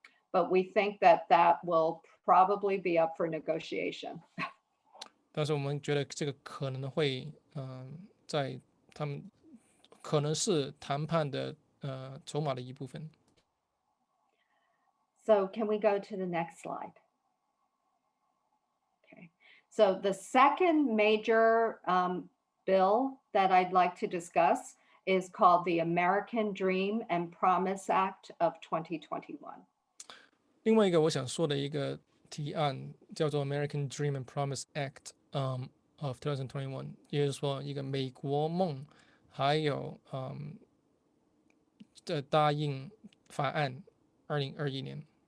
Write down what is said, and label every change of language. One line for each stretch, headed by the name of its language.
English: But we think that will probably be up for negotiation.
Chinese: 但是我们觉得这个可能会在他们可能是谈判的筹码的一部分。
English: So can we go to the next slide? Okay. So the second major bill that I'd like to discuss is called the American Dream and Promise Act of 2021.
Chinese: 另外一个我想说的一个提案叫做 American Dream and Promise Act of 2021，也就是说一个美国梦还有的答应法案2021年。